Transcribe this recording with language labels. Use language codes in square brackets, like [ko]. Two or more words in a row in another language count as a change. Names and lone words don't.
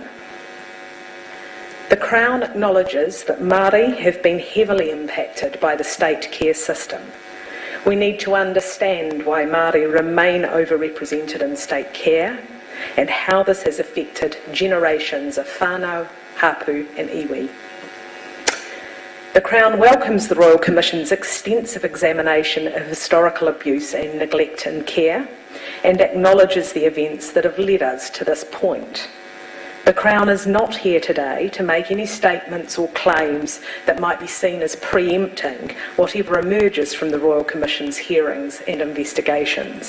[en] The Crown acknowledges that Māori have been heavily impacted by the state care system. We need to understand why Māori remain overrepresented in state care and how this has affected generations of [mi] whānau, hapu [en] and iwi. The Crown welcomes the Royal Commission's extensive examination of historical abuse and neglect in care and acknowledges the events that have led us to this point. The Crown is not here today to make any statements or claims that might be seen as preempting whatever emerges from the Royal Commission's hearings and investigations.